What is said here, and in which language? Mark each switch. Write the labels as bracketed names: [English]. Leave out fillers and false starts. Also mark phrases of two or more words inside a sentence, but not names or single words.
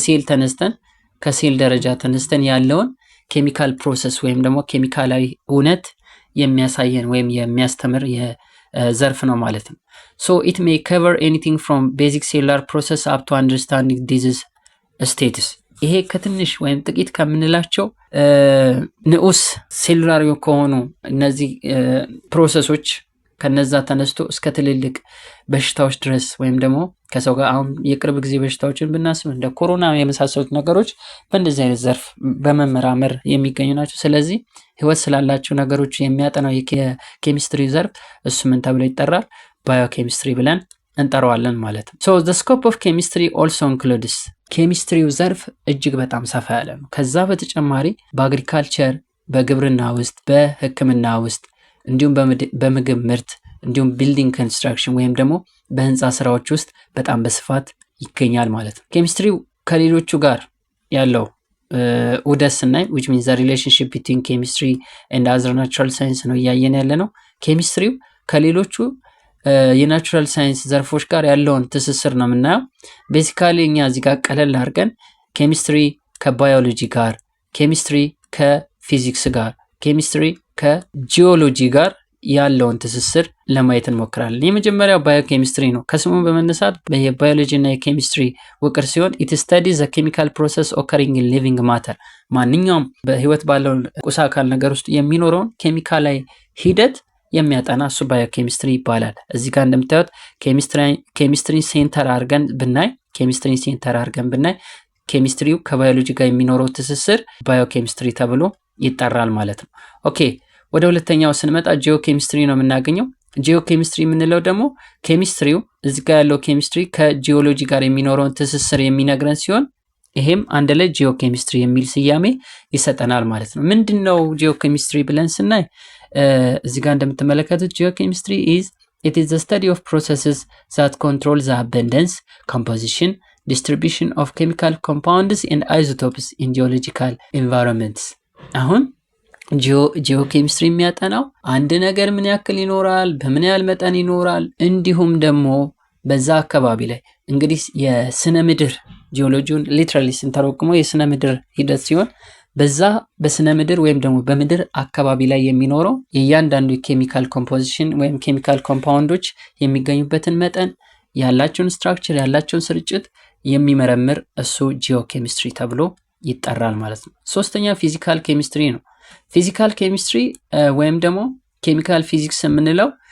[Amharic] ከሴል ደረጃ ተነስተን ያለውን [English] chemical process [Amharic] ወይም ደግሞ ኬሚካላዊ እውነት የሚያሳየን ወይም የሚያስተምር ዘርፍ ነው ማለት ነው። [English] it may cover anything from basic cellular process up to understanding disease status። [Amharic] ይሄ ከትንሽ ወይም ጥቂት ከምንላቸው ንዑስ ሴሉላር ከሆኑ እነዚህ ፕሮሰሶች ከነዛ ተነስቶ እስከ ትልልቅ በሽታዎች ድረስ ወይም ደግሞ ከሰው ጋር አሁን የቅርብ ጊዜ በሽታዎችን ብናስብ እንደ ኮሮና የመሳሰሉት ነገሮች በእንደዚህ አይነት ዘርፍ በመመራመር የሚገኙ ናቸው። ስለዚህ ህይወት ስላላቸው ነገሮች የሚያጠናው የኬሚስትሪ ዘርፍ እሱ ምን ተብሎ ይጠራል? ባዮኬሚስትሪ ብለን እንጠራዋለን ማለት ነው። [English] the scope of chemistry also includes [Amharic] ኬሚስትሪው ዘርፍ እጅግ በጣም ሰፋ ያለ ነው። ከዛ በተጨማሪ በአግሪካልቸር፣ በግብርና ውስጥ፣ በህክምና ውስጥ እንዲሁም በምግብ ምርት እንዲሁም [English] building construction [Amharic] ወይም ደግሞ በህንፃ ስራዎች ውስጥ በጣም በስፋት ይገኛል ማለት ነው። ኬሚስትሪው ከሌሎቹ ጋር ያለው ውህደት ስናይ [English] which means the relationship between chemistry and other natural [Amharic] science ነው እያየን ያለ ነው። ኬሚስትሪው ከሌሎቹ [English] natural science [Amharic] ዘርፎች ጋር ያለውን ትስስር ነው የምናየው። ቤሲካሊ እኛ እዚህ ጋር ቀለል አድርገን ኬሚስትሪ ከባዮሎጂ ጋር፣ ኬሚስትሪ ከፊዚክስ ጋር፣ ኬሚስትሪ ከጂኦሎጂ ጋር ያለውን ትስስር ለማየት እንሞክራለን። የመጀመሪያው ባዮኬሚስትሪ ነው። ከስሙ በመነሳት የባዮሎጂ እና የኬሚስትሪ ውቅር ሲሆን [English] it studies the chemical process occurring in living matter [Amharic] ማንኛውም በህይወት ባለው ቁስ አካል ነገር ውስጥ የሚኖረውን ኬሚካላዊ ሂደት የሚያጠና እሱ ባዮኬሚስትሪ ይባላል። እዚህ ጋር እንደምታዩት ኬሚስትሪ ሴንተር አድርገን ብናይ ኬሚስትሪው ከባዮሎጂ ጋር የሚኖረው ትስስር ባዮኬሚስትሪ ተብሎ ይጠራል ማለት ነው። ኦኬ ወደ ሁለተኛው ስንመጣ ጂኦኬሚስትሪ ነው የምናገኘው። ጂኦኬሚስትሪ የምንለው ደግሞ ኬሚስትሪው እዚህ ጋር ያለው ኬሚስትሪ ከጂኦሎጂ ጋር የሚኖረውን ትስስር የሚነግረን ሲሆን ይሄም አንድ ላይ ጂኦኬሚስትሪ የሚል ስያሜ ይሰጠናል ማለት ነው። ምንድነው ጂኦኬሚስትሪ ብለን ስናይ እዚህ ጋር እንደምትመለከቱት ጂኦኬሚስትሪ [English] it is the study of processes that control the abundance, composition, distribution of chemical compounds and isotopes in geological environments። [Amharic] አሁን ጂኦኬሚስትሪ የሚያጠናው አንድ ነገር ምን ያክል ይኖራል፣ በምን ያህል መጠን ይኖራል፣ እንዲሁም ደግሞ በዛ አካባቢ ላይ እንግዲህ የስነ ምድር ጂኦሎጂውን ሊትራሊ ስንተረጉመው የስነ ምድር ሂደት ሲሆን በዛ በስነ ምድር ወይም ደግሞ በምድር አካባቢ ላይ የሚኖረው የእያንዳንዱ [English] chemical composition [Amharic] ወይም [English] chemical compounds [Amharic] የሚገኙበትን መጠን ያላቸውን ስትራክቸር ያላቸውን ስርጭት የሚመረምር እሱ ጂኦኬሚስትሪ ተብሎ ይጠራል ማለት ነው። ሶስተኛ [English] physical chemistry [Amharic] ነው። [English] physical chemistry [Amharic] ወይም ደግሞ [English] chemical physics [Amharic] የምንለው